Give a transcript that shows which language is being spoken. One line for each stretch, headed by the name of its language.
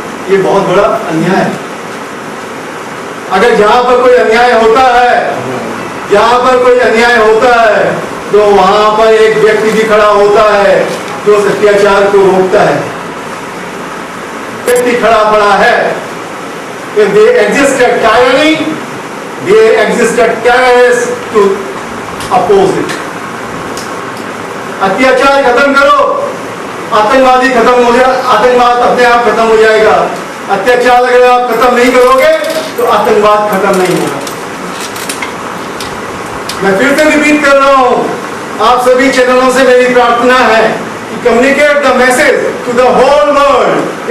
Hindi: ये बहुत बड़ा अन्याय है। अगर जहां पर कोई अन्याय होता है, जहां पर कोई अन्याय होता है तो वहां पर एक व्यक्ति भी खड़ा होता है जो अत्याचार को रोकता है। व्यक्ति खड़ा पड़ा है।
English: If they exist a tyranny, they exist a terrorist to oppose it.
Hindi: अत्याचार खत्म करो, आतंकवादी खत्म हो जाए, आतंकवाद अपने आप खत्म हो जाएगा। अत्याचार अगर आप खत्म नहीं करोगे तो आतंकवाद खत्म नहीं होगा। मैं फिर से रिपीट कर रहा हूं, आप सभी चैनलों से मेरी प्रार्थना है कि
English: Communicate the message to the whole world.